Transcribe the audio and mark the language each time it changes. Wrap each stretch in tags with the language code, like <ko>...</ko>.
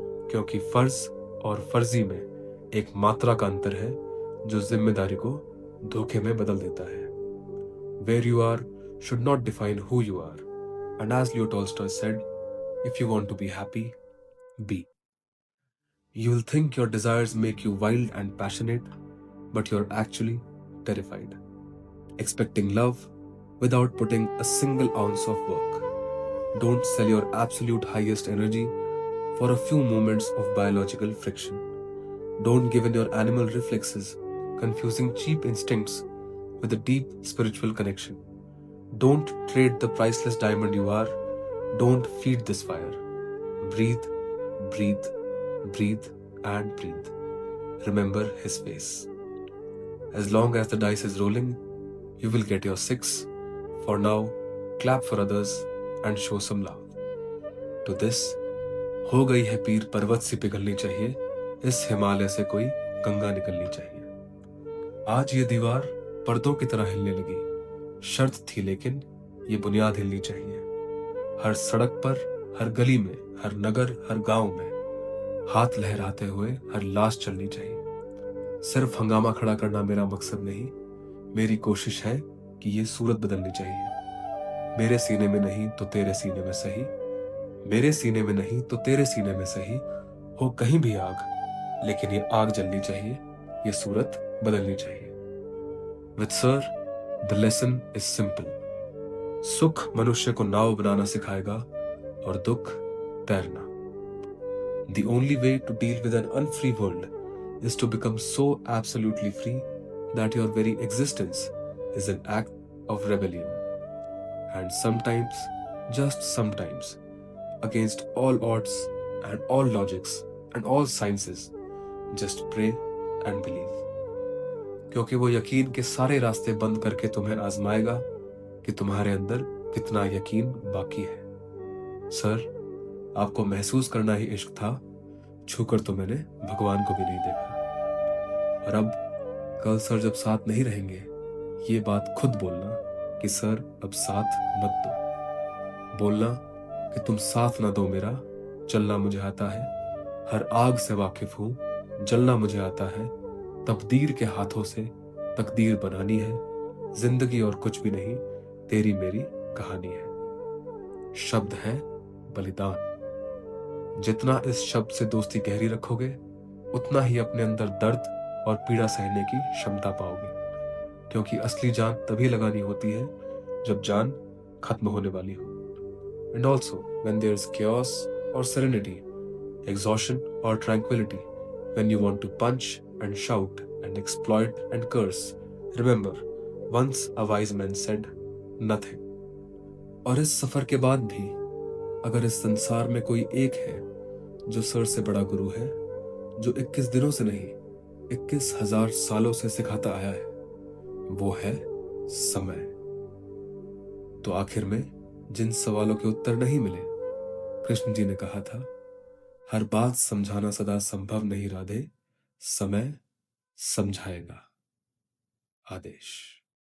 <hi>क्योंकि फर्ज और फर्जी में एक मात्रा का अंतर है जो जिम्मेदारी को धोखे में बदल देता है।</hi> <en>Where you are should not define who you are. And as Leo Tolstoy said, if you want to be happy, be. You will think your desires make you wild and passionate, but you're actually terrified, expecting love without putting a single ounce of work. Don't sell your absolute highest energy for a few moments of biological friction. Don't give in your animal reflexes, confusing cheap instincts with a deep spiritual connection. Don't trade the priceless diamond you are. Don't feed this fire. Breathe, breathe, breathe, and breathe. Remember his face. As long as the dice is rolling, you will get your 6. For now, clap for others and show some love. To this,</en> <hi>हो गई है पीर पर्वत सी पिघलनी चाहिए, इस हिमालय से कोई गंगा निकलनी चाहिए। आज ये दीवार पर्दों की तरह हिलने लगी, शर्त थी लेकिन ये बुनियाद हिलनी चाहिए। हर सड़क पर, हर गली में, हर नगर, हर गांव में हाथ लहराते हुए हर लाश चलनी चाहिए। सिर्फ हंगामा खड़ा करना मेरा मकसद नहीं, मेरी कोशिश है कि ये सूरत बदलनी चाहिए। मेरे सीने में नहीं तो तेरे सीने में सही, मेरे सीने में नहीं तो तेरे सीने में सही, हो कहीं भी आग, लेकिन ये आग जलनी चाहिए, ये सूरत बदलनी चाहिए।</hi> <en>With sir, the lesson is simple.</en> <hi>सुख मनुष्य को नाव बनाना सिखाएगा और दुख तैरना।</hi> <en>The only way to deal with an unfree world is to become so absolutely free that your very existence is an act of rebellion. And sometimes, just sometimes, against all odds and all logics and all sciences, just pray and believe.</en> <hi>क्योंकि वो यकीन के सारे रास्ते बंद करके तुम्हें आजमाएगा कि तुम्हारे अंदर कितना यकीन बाकी है। सर, आपको महसूस करना ही इश्क था, छूकर तो मैंने भगवान को भी नहीं देखा। और अब कल सर जब साथ नहीं रहेंगे, ये बात खुद बोलना कि सर अब साथ मत दो। बोलना कि तुम साथ ना दो मेरा, चलना मुझे आता है, हर आग से वाकिफ हूं, जलना मुझे आता है, तकदीर के हाथों से तकदीर बनानी है, जिंदगी और कुछ भी नहीं, तेरी मेरी कहानी है। शब्द है बलिदान। जितना इस शब्द से दोस्ती गहरी रखोगे, उतना ही अपने अंदर दर्द और पीड़ा सहने की क्षमता पाओगे, क्योंकि असली जान तभी लगानी होती है जब जान खत्म होने वाली हो।</hi> <en>And also, when there's chaos or serenity, exhaustion or tranquility, when you want to punch and shout and exploit and curse, remember, once a wise man said, nothing.</en> <hi>और इस सफर के बाद भी अगर इस संसार में कोई एक है जो सर से बड़ा गुरु है, जो 21 दिनों से नहीं 21,000 सालों से सिखाता आया है, वो है समय। तो आखिर में जिन सवालों के उत्तर नहीं मिले, कृष्ण जी ने कहा था, हर बात समझाना सदा संभव नहीं राधे, समय समझाएगा। आदेश।</hi>